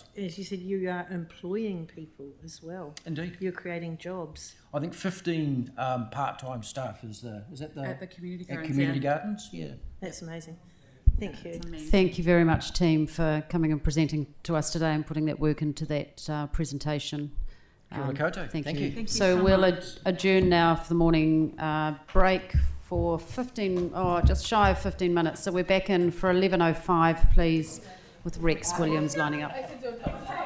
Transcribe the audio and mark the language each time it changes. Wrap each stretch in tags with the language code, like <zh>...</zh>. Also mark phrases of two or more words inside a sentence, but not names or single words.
<en>As you said, you are employing people as well. Indeed. You're creating jobs. I think 15 part-time staff is that the... At the community gardens. Community gardens, yeah. That's amazing. Thank you. Thank you very much, team, for coming and presenting to us today and putting that work into that presentation.</en> <mi>Kia ora koutou.</mi> <en>Thank you. Thank you So we'll adjourn now for the morning break for just shy of 15 minutes. So we're back in for 11:05, please, with Rex Williams lining up.</en>